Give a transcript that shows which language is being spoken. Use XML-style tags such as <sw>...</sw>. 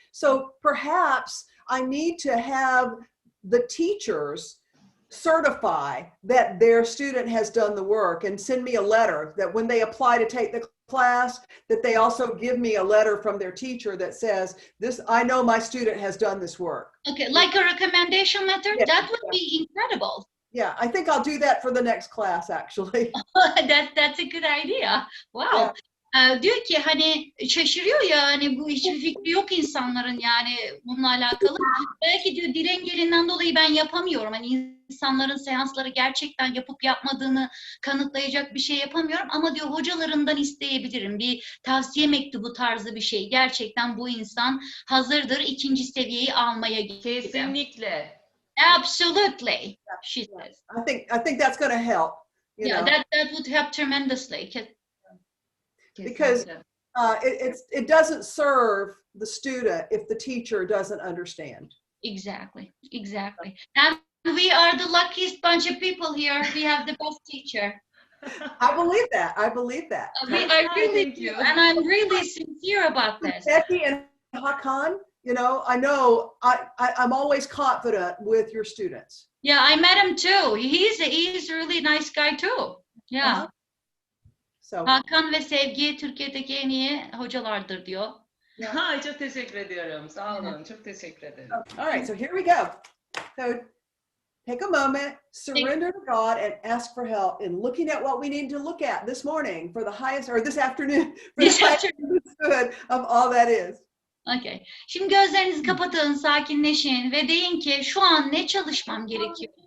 <en>So perhaps I need to have the teachers certify that their student has done the work and send me a letter that when they apply to take the class, that they also give me a letter from their teacher that says, "This, I know my student has done this work." Okay, like a recommendation letter? Yeah. That would be incredible. Yeah, I think I'll do that for the next class, actually. That's a good idea. Wow.</en> <tr>Diyor ki hani şaşırıyor ya, hani bu hiçbir fikri yok insanların yani bununla alakalı. Belki diyor dil engelinden dolayı ben yapamıyorum. Hani insanların seansları gerçekten yapıp yapmadığını kanıtlayacak bir şey yapamıyorum. Ama diyor hocalarından isteyebilirim. Bir tavsiye mektubu tarzı bir şey. Gerçekten bu insan hazırdır ikinci seviyeyi almaya gibi. Kesinlikle.</tr> <en>Absolutely, she says. I think that's going to help. You know? That would help tremendously. Because it doesn't serve the student if the teacher doesn't understand. Exactly. And we are the luckiest bunch of people here. We have the best teacher. I believe that. I really do. And I'm really sincere about this. Becky and Hakan, you know I'm always confident with your students. Yeah, I met him too. He's a really nice guy too. Yeah. Uh-huh. So.</en> <tr>Hakan ve Sevgi Türkiye'deki en iyi hocalardır diyor. Ha, çok teşekkür ediyorum. Sağ olun. Çok teşekkür ederim.</tr> <en>All right, so here we go. So take a moment, surrender to God, and ask for help in looking at what we need to look at this morning for the highest, or this afternoon, for the highest good of all that is. Okay.</en> <tr>Şimdi gözlerinizi kapatın, sakinleşin ve deyin ki şu an ne çalışmam gerekiyor?</tr>